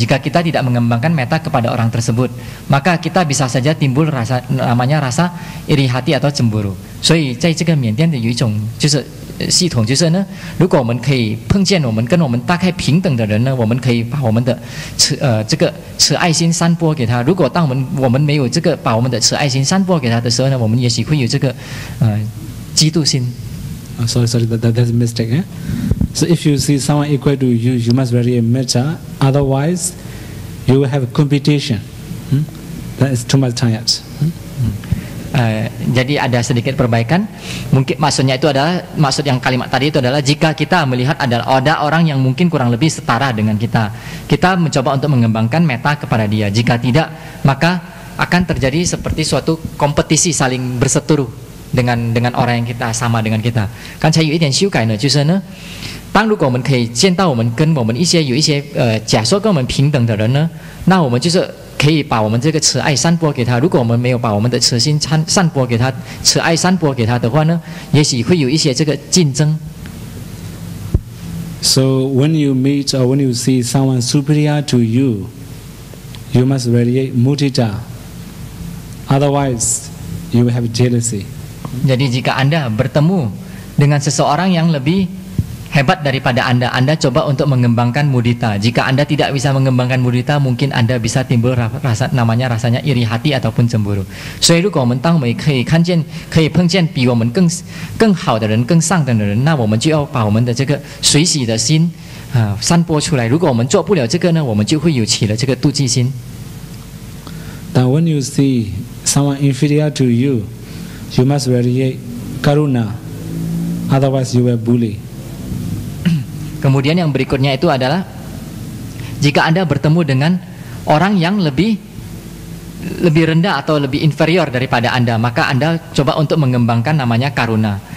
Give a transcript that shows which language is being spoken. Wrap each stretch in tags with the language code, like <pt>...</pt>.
<id>Jika kita tidak mengembangkan metta kepada orang tersebut, maka kita bisa saja timbul namanya rasa iri hati atau cemburu.</id> <zh>所以在这个缅甸的有一种就是系统，就是呢，如果我们可以碰见我们跟我们大概平等的人呢，我们可以把我们的这个慈爱心散播给他。如果当我们没有这个把我们的慈爱心散播给他的时候呢，我们也许会有这个嫉妒心。</zh> <en>Sorry, that's a mistake. Eh? So if you see someone equal to you, you must radiate metta. Otherwise, you will have a competition. That is too much tired.</en> <id>Jadi ada sedikit perbaikan. Mungkin maksudnya itu adalah kalimat tadi itu adalah jika kita melihat ada orang yang mungkin kurang lebih setara dengan kita, kita mencoba untuk mengembangkan metta kepada dia. Jika tidak, maka akan terjadi seperti suatu kompetisi saling berseteru dengan orang yang kita sama dengan kita.</id> <zh>刚才有一点修改呢，就是呢，当如果我们可以见到我们跟我们有一些假说跟我们平等的人呢，那我们就是可以把我们这个慈爱散播给他。如果我们没有把我们的慈心散播给他，慈爱散播给他的话呢，也许会有一些这个竞争。</zh> <en>So when you meet or when you see someone superior to you, you must radiate mudita. Otherwise, you will have jealousy.</en> <id>Jadi jika Anda bertemu dengan seseorang yang lebih hebat daripada Anda coba untuk mengembangkan mudita. Jika Anda tidak bisa mengembangkan mudita, mungkin Anda bisa timbul rasanya iri hati ataupun cemburu.</id> <zh>所以如果我们当我们可以碰见比我们更好的人、更上等的人，那我们就要把我们的这个随喜的心散播出来。如果我们做不了这个呢，我们就会有起了这个妒忌心。</zh> <en>Now when you see someone inferior to you, you must radiate karuna. Otherwise, you will bully.</en> <id>Kemudian yang berikutnya itu adalah jika Anda bertemu dengan orang yang lebih rendah atau lebih inferior daripada Anda, maka Anda coba untuk mengembangkan namanya karuna.</id>